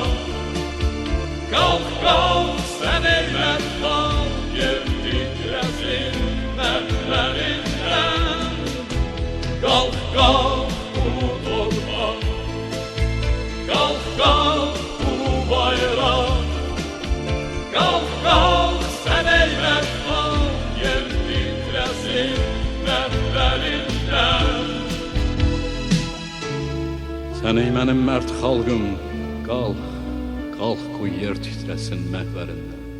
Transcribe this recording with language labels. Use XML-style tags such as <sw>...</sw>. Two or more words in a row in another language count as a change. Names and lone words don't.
<tr>Kalk kalk, sen ey</tr> <az>mərd xalq,</az> <tr>yer titresin məhvərindən. Kalk kalk, ulu torpaq, kalk kalk, ulu bayraq. Kalk kalk, sen ey</tr> <az>mərd xalq,</az> <tr>yer titresin məhvərindən.</tr> <az>Sen ey mənim mərd xalqım, qalx, qalx qoy yer titresin məhvərindən.</az>